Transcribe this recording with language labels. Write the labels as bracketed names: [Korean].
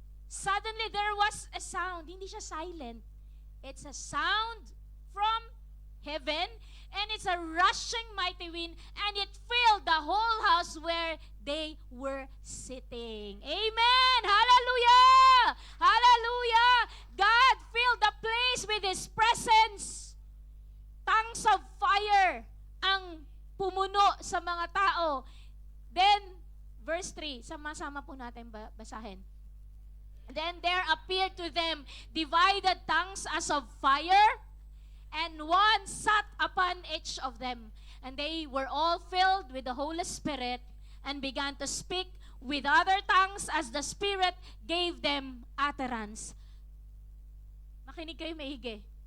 [English] Suddenly there was a sound. [Filipino] Hindi siya silent. [English] It's a sound from heaven, and it's a rushing mighty wind, and it filled the whole house where they were sitting. Amen! Hallelujah! Hallelujah! God filled the place with His presence. Tongues of fire [Filipino] ang pumuno sa mga tao. Then, verse 3, sama-sama po natin basahin. [English] Then there appeared to them divided tongues as of fire, and one sat upon each of them. And they were all filled with the Holy Spirit and began to speak with other tongues as the Spirit gave them utterance. [Filipino] Makinig kayo maigi.